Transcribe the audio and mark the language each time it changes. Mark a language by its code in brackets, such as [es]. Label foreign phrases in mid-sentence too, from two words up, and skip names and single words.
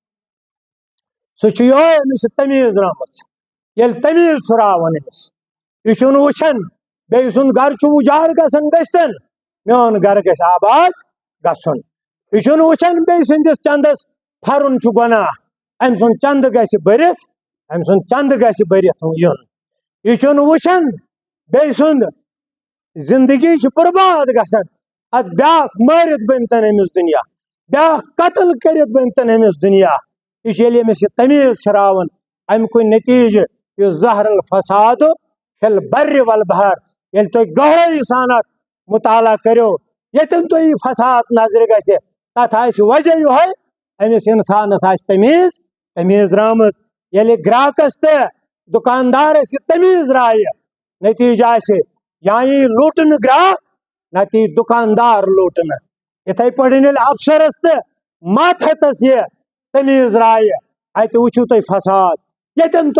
[ks] أمِس چھِ تمیٖز رٲومٕژ ییٚلہِ تمیٖز چھُ راوان أمِس یہِ چھُنہٕ وٕچھان بیٚیہِ سُنٛد گرٕ چھُ اُجاڑ گژھان گٔژھتن میون گرٕ گژھِ آباد گژھُن یہِ چھُنہٕ وٕچھان بیٚیہِ سٕنٛدِس چندس پھرُن چھُ گۄناہ أمۍ سُنٛد چندٕ گژھِ بٔرِتھ یُن یہِ چھُنہٕ وٕچھان بیٚیہِ سُنٛد زندگی چھِ برباد گژھان اتھ بیاکھ مٲرِتھ بٔنتن أمِس دُنیا بیاکھ قتل کٔرِتھ بٔنتن أمِس دُنیا یہِ چھُ ییٚلہِ أمِس یہِ تمیٖز چھِ راوان امیُک نتیٖجہٕ یُس [ar] ظہر الفساد فی البر والبحر [ks] ییٚلہِ تُہۍ گہرٲیی سان اتھ مطالعہ کٔرِو ییٚتٮ۪ن تۄہہِ یہِ فساد نظرِ گژھِ تتھ آسہِ وجہ یِہوے أمِس انسانس آسہِ تمیٖز رٲومٕژ ییٚلہِ گراکس تہٕ دُکاندارس یہِ تمیٖز رایہِ نتیٖجہٕ آسہِ یا یی لوٗٹنہٕ گراک نتہٕ یی دُکاندار لوٗٹنہٕ یِتھے پٲٹھۍ ییٚلہِ افسرس تہٕ ماتحتس یہِ تمیٖز رایہِ اتہِ وٕچھِو تُہۍ فساد ییٚتٮ۪ن تُہۍ